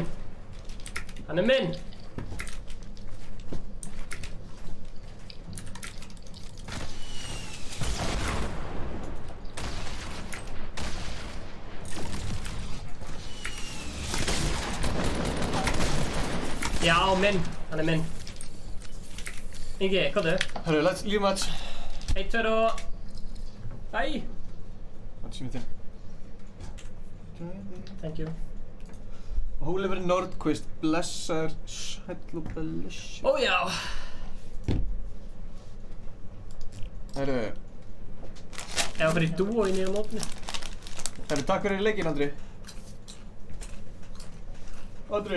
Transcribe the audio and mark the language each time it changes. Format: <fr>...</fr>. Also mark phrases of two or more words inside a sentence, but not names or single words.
<is>Hann er minn! Já, minn. Hann er minn. Ingi, komdu. Herru,</is> <en>let's leave match.</en> <is>1, 2 og... Æ! Það er símið þinn.</is> <en>Thank you.</en> <is>Oliver Nordquist, blessaður, sæll og blessaður. Ó já! Herru. Eða okkur í dúo inn í mótni. Herru, takk fyrir leikinn, Andri. Andri.</is>